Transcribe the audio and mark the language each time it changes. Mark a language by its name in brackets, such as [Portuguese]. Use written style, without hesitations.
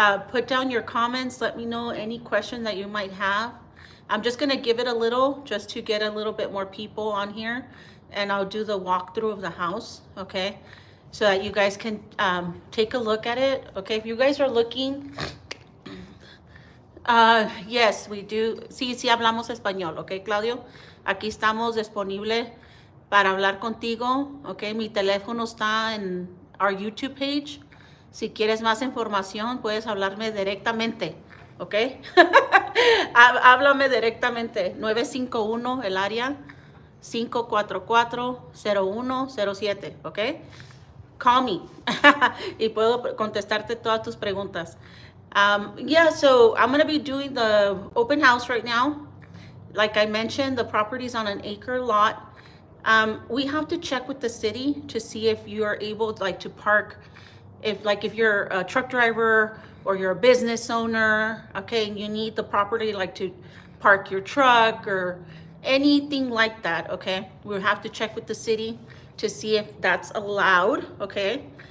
[English] Put down your comments. Let me know any question that you might have. I'm just gonna give it a little, just to get a little bit more people on here, and I'll do the walkthrough of the house, okay? So that you guys can take a look at it, okay? If you guys are looking, yes, we do. [Spanish] Sí, sí hablamos español, okay, Claudio? Aquí estamos disponible para hablar contigo, okay? Mi teléfono está en [English] our YouTube page. [Spanish] Si quieres más información, puedes hablarme directamente, ¿ok? Háblame directamente. 951 el área 544-0107, ¿ok? [English] Call me. [Spanish] Y puedo contestarte todas tus preguntas. [English] Yeah, so I'm going to be doing the open house right now. Like I mentioned, the property's on an acre lot. We have to check with the city to see if you are able to park. If you're a truck driver or you're a business owner, okay, and you need the property to park your truck or anything like that, okay, we'll have to check with the city to see if that's allowed, okay?